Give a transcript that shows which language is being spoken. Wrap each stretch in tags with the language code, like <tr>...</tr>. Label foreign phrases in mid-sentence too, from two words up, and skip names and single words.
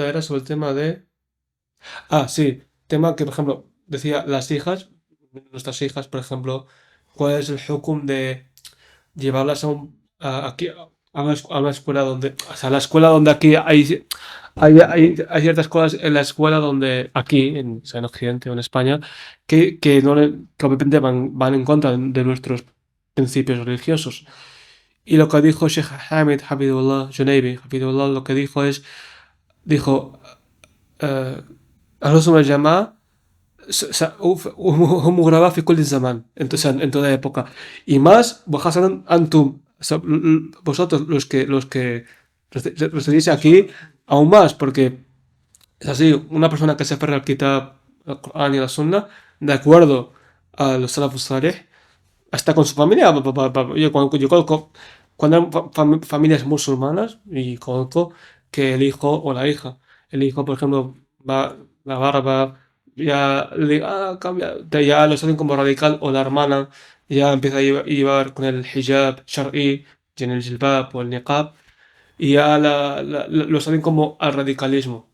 <es>era sobre el tema de, sí, tema que, por ejemplo, decía las hijas, nuestras hijas, por ejemplo, cuál es el hukum de llevarlas aquí a una escuela donde, o sea, la escuela donde aquí hay ciertas cosas en la escuela donde aquí, o sea, en Occidente o en España, que, no que obviamente van en contra de nuestros principios religiosos. Y lo que dijo Sheikh Hamid</es> <ar>حفظه الله</ar> <es>Junaybi,</es> <ar>حفظه الله,</ar> <es>lo que dijo,</es> <ar>الرسل والجماعة هم غرباء في كل الزمان,</ar> <es>entonces en toda época, y más</es> <ar>وخاصة أنتم,</ar> <es>vosotros los que residís aquí, aún más, porque es así, una persona que se aferra al Kitab, al Corán y a la Sunna, de acuerdo a los</es> <ar>السلف الصالح,</ar> <es>hasta con su familia. Yo conozco, cuando hay familias musulmanas, y conozco que el hijo o la hija, el hijo, por ejemplo, va la barba, ya lo saben como radical, o la hermana ya empieza a llevar con el</es> <ar>حجاب شرعي,</ar> <es>tiene el jilbab o el niqab, y ya lo saben como al radicalismo.</es>